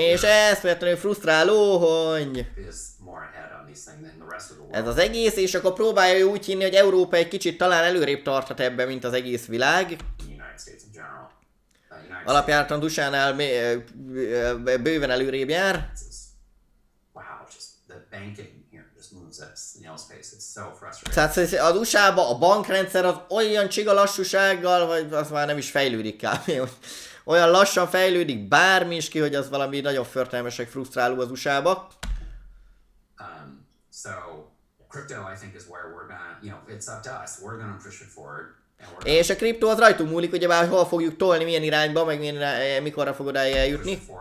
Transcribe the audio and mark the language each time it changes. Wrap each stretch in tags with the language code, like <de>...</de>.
<hu>És ez feltétlenül frusztráló, hogy</hu> <en>is more ahead on these things than the rest of the world.</en> <hu>ez az egész, és akkor próbálja ő úgy hinni, hogy Európa egy kicsit talán előrébb tarthat ebben, mint az egész világ.</hu> <en>The United States in general. United</en> <hu>Alapjártan USA-nál bőven előrébb jár.</hu> <en>States is, wow, just the banking here just moves at snail's pace. It's so frustrating.</en> <hu>Tehát az USA-ban a bankrendszer az olyan csiga lassúsággal, vagy az már nem is fejlődik kb. Olyan lassan fejlődik bármi is ki, hogy az valami nagyon förtelmesek, frusztráló az USA-ba.</hu> <en>So crypto, I think, is where we're gonna, it's up to us. We're gonna push it forward.</en> <hu>És a kriptó az rajtunk múlik, ugye már hol fogjuk tolni, milyen irányba, meg mikorra fog odáig eljutni.</hu>